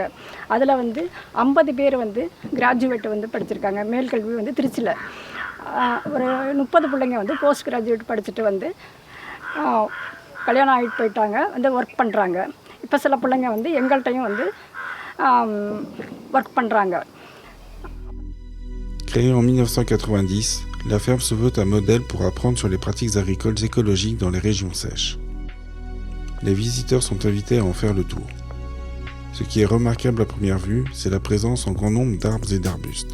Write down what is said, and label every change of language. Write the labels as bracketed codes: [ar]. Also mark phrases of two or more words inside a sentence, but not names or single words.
[ta] அதில் வந்து 50 பேர் வந்து கிராஜுவேட் வந்து படிச்சிருக்காங்க. மேல்கல்வி வந்து திருச்சியில். ஒரு 30 பிள்ளைங்க வந்து [en] post graduate [ta] படிச்சுட்டு வந்து கல்யாணம் ஆகிட்டு போயிட்டாங்க, வந்து ஒர்க் பண்ணுறாங்க. இப்போ சில பிள்ளைங்க வந்து எங்கள்கிட்டையும் வந்து ஒர்க் பண்ணுறாங்க. [fr] Créée en 1990, la ferme se veut un modèle pour apprendre sur les pratiques agricoles écologiques dans les régions sèches. Les visiteurs sont invités à en faire le tour. Ce qui est remarquable à première vue, c'est la présence en grand nombre d'arbres et d'arbustes.